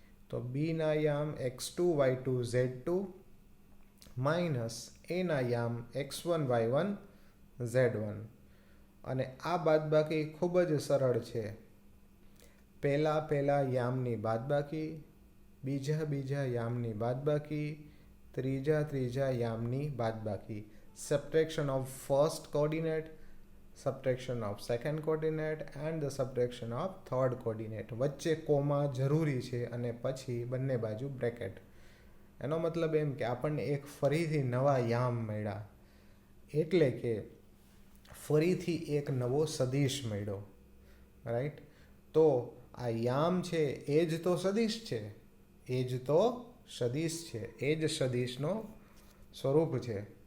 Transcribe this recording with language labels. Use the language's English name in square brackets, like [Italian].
[Gujarati] તો બીના યામ x2, y2, z2 minus એના યામ x1, y1, z1. અને આ બાદબાકી ખૂબ જ સરળ છે. પહેલા યામની બાદબાકી, બીજા યામની બાદબાકી, ત્રીજા યામની બાદબાકી. [English] Subtraction of first coordinate, subtraction of second coordinate and the subtraction of third coordinate. [Gujarati] વચ્ચે કોમા જરૂરી છે અને પછી બંને બાજુ બ્રેકેટ. એનો મતલબ એમ કે આપણને એક ફરીથી નવા યામ મળ્યા, એટલે કે ફરીથી એક નવો સદિશ મળ્યો, રાઈટ. તો આ યામ છે એ જ તો સદિશ છે, એ જ તો સદિશ છે, એ જ સદિશનો સ્વરૂપ છે.